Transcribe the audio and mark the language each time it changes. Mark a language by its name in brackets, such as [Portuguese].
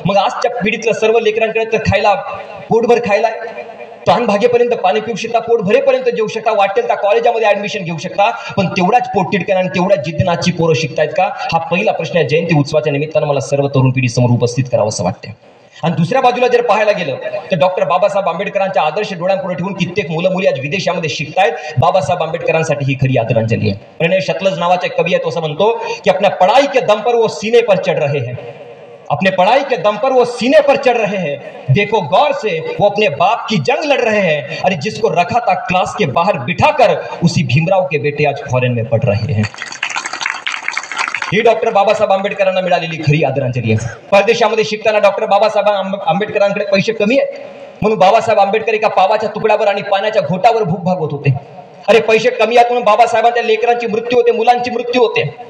[Marathi] मग आजच्या पिढीतल्या सर्व लेकरांकडे तर खायला, पोटभर खायला, तहान भागेपर्यंत पाणी पिऊ शकता, पोट भरेपर्यंत जेवू शकता, वाटेल त्या कॉलेजामध्ये ऍडमिशन घेऊ शकता, पण तेवढाच पोटतिडक्यानं आणि तेवढ्याच जिद्दीनं आजची पोरं शिकतायत का? हा पहिला प्रश्न आहे जयंती उत्सवाच्या निमित्तानं मला सर्व तरुण पिढी समोर उपस्थित करावं असं वाटतं. आणि दुसऱ्या बाजूला जर पाहायला गेलं तर डॉक्टर बाबासाहेब आंबेडकरांच्या आदर्श डोळ्यापुढे ठेवून कित्येक मुलं मुली आज विदेशामध्ये शिकतायत. बाबासाहेब आंबेडकरांसाठी ही खरी आदरांजली आहे. प्रणय शतलज नावाचा एक कवी आहे, तो असं म्हणतो की [Hindi] अपने पढ़ाई के दम पर वो सीने पर चढ़ रहे हैं, अपने पढ़ाई के दम पर वो सीने पर चढ़ रहे हैं, देखो गौर से वो अपने बाप की जंग लड़ रहे हैं, अरे जिसको रखा था क्लास के बाहर बिठाकर उसी भीमराव के बेटे आज फॉरेन में पढ़ रहे हैं. [Marathi] ही डॉक्टर बाबासाहेब आंबेडकरांना मिळालेली खरी आदरांजली आहे. परदेशामध्ये शिकताना डॉक्टर बाबासाहेब आंबेडकरांकडे पैसे कमी आहेत, म्हणून बाबासाहेब आंबेडकर एका पावाच्या तुकड्यावर आणि पाण्याच्या घोटावर भूक भागवत होते. अरे पैसे कमी आहेत म्हणून बाबासाहेबांच्या लेकरांची मृत्यू होते, मुलांची मृत्यू होते.